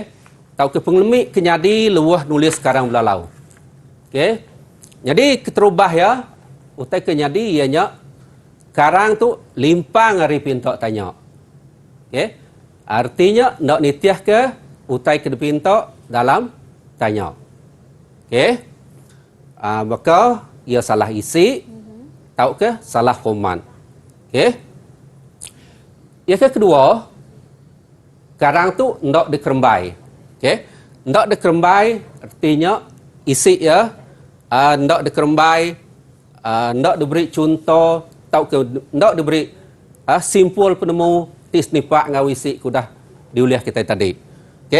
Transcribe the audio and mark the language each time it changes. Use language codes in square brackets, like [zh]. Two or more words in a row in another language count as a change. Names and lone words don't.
[iba] Tahu ke pengelemik kenyadi lebuh nulis karang belalau. Okey. Jadi keterubah ya utai kenyadi ianya karang tu limpang hari pintok tanya. Okey. Artinya nak nitiah ke utai ke pintok dalam tanya. Okey. Maka ia salah isi. Tahu ke salah format. Okey. Yang kedua, karang tu ndak dikerembai. Okey. Ndak dikerembai artinya isi ya ndak dikerembai, ndak diberi contoh, tahu ke ndak diberi simpul penemu tis nipak ngau isi kudah diuliah kita tadi. Okey.